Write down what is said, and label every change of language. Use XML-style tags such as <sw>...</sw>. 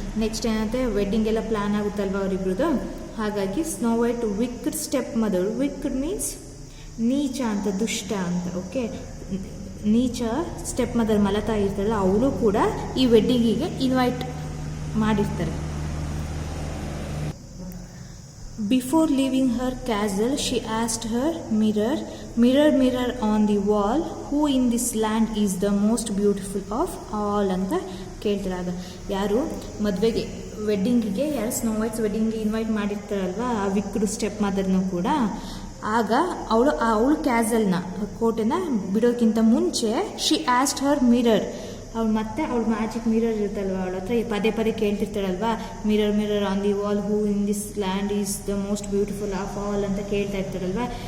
<kn>Next ಏನಂತೆ, wedding ಎಲ್ಲ plan ಆಗುತ್ತಲ್ವ ಅವರಿಬ್ರದ್ದು, ಹಾಗಾಗಿ snow white ವಿಕ್ಡ್ step mother, ವಿಕ್ಡ್ means ನೀಚ ಅಂತ, ದುಷ್ಟ ಅಂತ. ಓಕೆ, ನೀಚ ಸ್ಟೆಪ್ ಮದರ್ ಮಲತಾ ಇರ್ತಾರಲ್ಲ ಅವಳು ಕೂಡ ಈ ವೆಡ್ಡಿಂಗಿಗೆ ಇನ್ವೈಟ್ ಮಾಡಿರ್ತಾರೆ.</kn> <en>Before leaving her castle, she asked her mirror, mirror on the wall, who in this land is the most beautiful of all</en> <kn>ಅಂತ ಕೇಳ್ತಾರಾಗ. ಯಾರು ಮದುವೆಗೆ ವೆಡ್ಡಿಂಗಿಗೆ, ಯಾರು ಸ್ನೋ ವೈಟ್ಸ್ ವೆಡ್ಡಿಂಗಿಗೆ ಇನ್ವೈಟ್ ಮಾಡಿರ್ತಾರಲ್ವ ಆ ವಿಕ್ಡ್ ಸ್ಟೆಪ್ ಮದರ್ನೂ ಕೂಡ, ಆಗ ಅವಳು ಕ್ಯಾಸಲ್ನ ಕೋಟೆನ ಬಿಡೋಕ್ಕಿಂತ ಮುಂಚೆ</kn> <en>she asked her mirror,</en> <kn>ಅವಳು ಮತ್ತೆ ಅವಳು ಮ್ಯಾಜಿಕ್ ಮಿರರ್ ಇರುತ್ತಲ್ವ ಅವಳ ಹತ್ರ ಪದೇ ಕೇಳ್ತಿರ್ತಾಳಲ್ವ,</kn> <en>mirror on the wall who in this land is the most beautiful of all</en> <kn>ಅಂತ ಕೇಳ್ತಾ ಇರ್ತಾರಲ್ವ.</kn>